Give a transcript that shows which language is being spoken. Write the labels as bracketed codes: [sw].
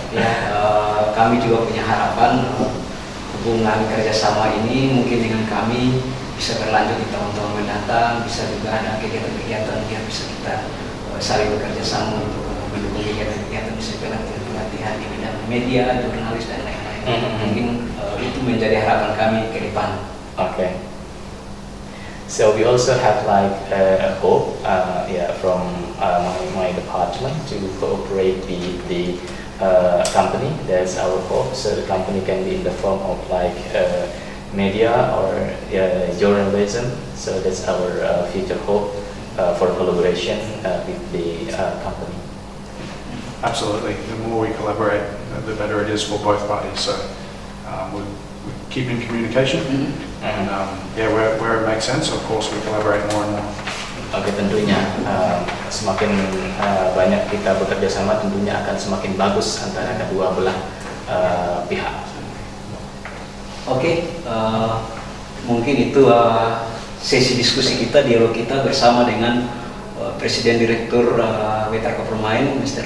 [id] Ya, kami juga punya harapan hubungan kerjasama ini mungkin dengan kami bisa berlanjut di tahun-tahun mendatang, bisa juga ada kegiatan-kegiatan yang bisa kita saling bekerja sama untuk mendukung kegiatan-kegiatan, bisa pelatihan di bidang media, jurnalis, dan lain-lain. Mungkin itu menjadi harapan kami ke depan. [en] Okay. So we also have like a hope, from my department to cooperate with the company. That's our hope. So the company can be in the form of like media or journalism. So that's our future hope for collaboration with the company. Absolutely. The more we collaborate, the better it is for both parties. So we keep in communication, and where it makes sense, of course, we collaborate more and more. [id] Oke, tentunya semakin banyak kita bekerja sama, tentunya akan semakin bagus antara kedua belah pihak. Oke, mungkin itu sesi diskusi kita, dialog kita bersama dengan Presiden Direktur Wetar Coppermine, Mr.